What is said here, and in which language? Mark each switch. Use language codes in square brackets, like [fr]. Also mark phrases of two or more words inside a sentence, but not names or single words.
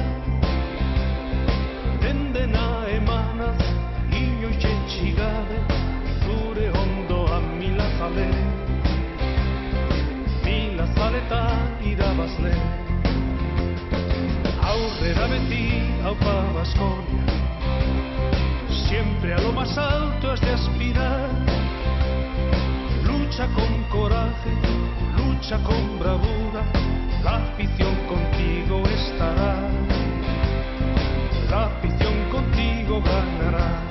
[eu] dendena emanaz, inoiz etxi gabe, zure ondoan mila zale eta irabazle. Aurrera beti, aupa Baskonia, [es] siempre a lo más alto has de aspirar. Lucha con coraje, lucha con bravura, la afición contigo estará, la afición contigo ganará.